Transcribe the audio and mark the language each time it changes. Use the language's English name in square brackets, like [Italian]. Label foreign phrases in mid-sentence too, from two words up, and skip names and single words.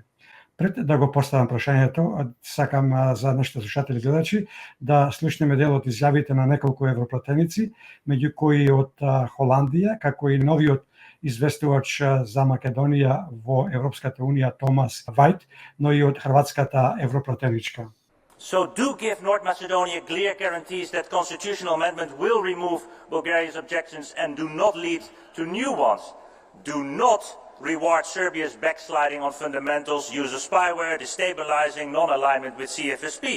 [Macedonian] Пред да го поставам прашањето, сакам за нашите слушатели гледачи да слушнеме дел од изјавите на неколку европратеници, меѓу кои од Холандија, како и новиот известувач за Македонија во Европската унија Томас Вајт, но и од хрватската европратеничка. [English] So do give North Macedonia clear guarantees that constitutional amendment will remove Bulgaria's objections and do not lead to new ones. Do not reward Serbia's backsliding on fundamentals, use of spyware, destabilizing non-alignment with CFSP.